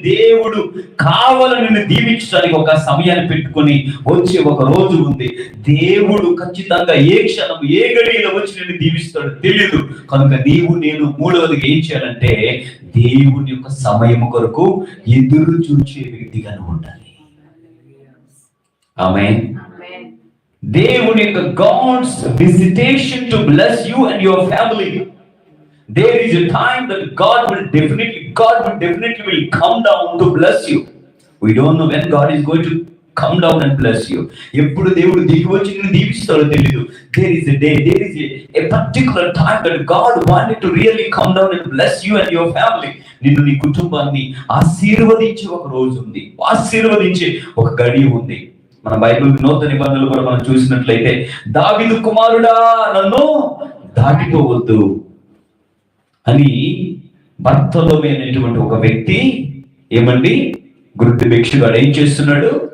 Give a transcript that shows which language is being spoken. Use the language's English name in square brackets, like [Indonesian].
[Telugu] దేవుడు కావాలని నిన్ను దీవించడానికి ఒక సమయాన్ని పెట్టుకొని వచ్చే ఒక రోజు ఉంది. దేవుడు ఖచ్చితంగా ఏ క్షణం ఏ గడియలో వచ్చి నిన్ను దీవిస్తాడు తెలియదు. కనుక నీవు నేను మూడవదిగా ఏం చేయాలంటే దేవుని యొక్క సమయము కొరకు ఎదురు చూచే వ్యక్తిగా ఉండాలి. ఆమేన్. దేవుని యొక్క [English] God's visitation to bless you and your family. There is a time that God will definitely will come down to bless you. We don't know when God is going to come down and bless you. [Telugu] ఎప్పుడు దేవుడు దిగి వచ్చి నిన్ను దీవిస్తాడో తెలియదు. [English] There is a particular time that God wanted to really come down and bless you and your family. [Telugu] నిన్ను నీ కుటుంబాన్ని ఆశీర్వదించే ఒక రోజు ఉంది, ఆశీర్వదించే ఒక గడియ ఉంది. మన బైబిల్ నూతన నిబంధనలు కూడా మనం చూసినట్లయితే, దావీదు కుమారుడా నన్ను దాటిపోవద్దు అని బర్తలోమె అనేటువంటి ఒక వ్యక్తి ఏమండి గుర్తు భిక్షగాడు ఏం చేస్తున్నాడు?